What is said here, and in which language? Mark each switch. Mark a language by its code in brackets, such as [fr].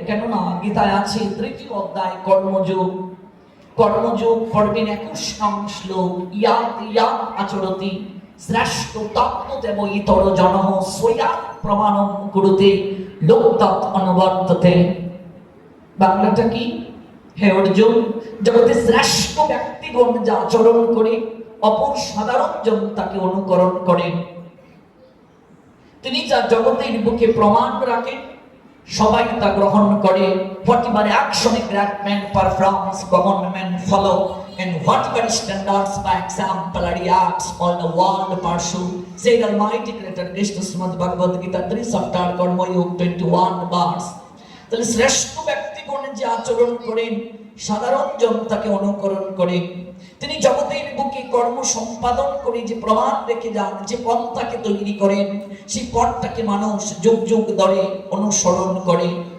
[bn] কেননা গীতায় আছে 3য় অধ্যায় কর্মযোগ, কর্মযোগ পর্বের 21 নং শ্লোক, [sa] ইয়াত ইয়াত আচরতি শ্রেষ্ঠ তত্ত্বদেব ইতর জনঃ স্বয়াৎ প্রমাণম কুরুতে লোকতৎ অনুবর্ততে। [bn] বাংলাটা কি? হে অর্জুন, জগতে শ্রেষ্ঠ ব্যক্তিগণ যা আচরণ করে অপর সাধারণ জন তাকে অনুকরণ করেন। তিনি যা জগতের বুকে প্রমাণ রাখেন, সবাই তা গ্রহণ করে। [en] whatever action a great man performs, common men follow, and whatever standards by exemplary acts all the world pursue, said Almighty Creator Krishna Srimad Bhagavad Gita 3 chapter Karma Yoga 21 verse। [bn] তাহলে শ্রেষ্ঠ ব্যক্তিগণ যে আচরণ করেন, সাধারণ জন তাকে অনুকরণ করে। তিনি জগতের বুকে কর্ম সম্পাদন করে যে প্রমাণ রেখে যান, যে পন্থাকে তৈরি করেন, সেই পথটাকে মানুষ যুগ যুগ ধরে অনুসরণ করে।